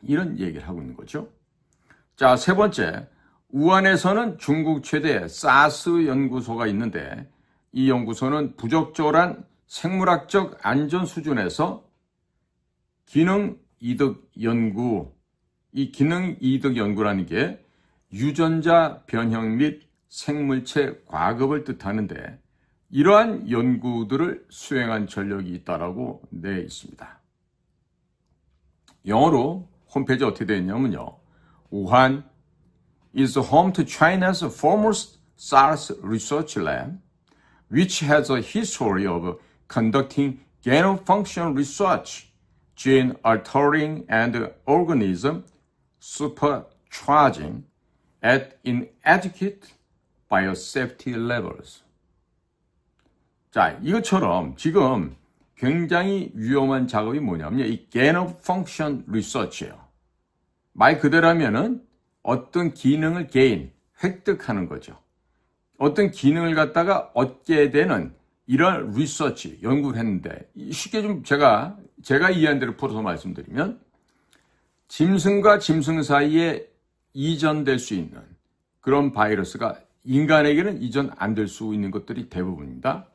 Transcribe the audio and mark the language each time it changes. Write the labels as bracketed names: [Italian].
[Korean] 이런 얘기를 하고 있는 거죠. 자, 세 번째, 우한에서는 중국 최대 사스 연구소가 있는데 이 연구소는 부적절한 생물학적 안전 수준에서 기능 이득 연구, 이 기능 이득 연구라는 게 유전자 변형 및 생물체 과급을 뜻하는데 이러한 연구들을 수행한 전력이 있다라고 되어 있습니다. 영어로 홈페이지 어떻게 되어 있냐면요. [English] 우한 is home to China's foremost SARS research lab, which has a history of conducting gain-of-function research, gene altering and organism supercharging at inadequate biosafety levels. [Korean] 자, 이것처럼 지금 굉장히 위험한 작업이 뭐냐면 이 [English] gain-of-function research [Korean] 예요. 말 그대로 하면은 어떤 기능을 획득하는 거죠. 어떤 기능을 갖다가 얻게 되는 이런 리서치, 연구를 했는데 쉽게 좀 제가 이해한 대로 풀어서 말씀드리면 짐승과 짐승 사이에 이전될 수 있는 그런 바이러스가 인간에게는 이전 안 될 수 있는 것들이 대부분입니다.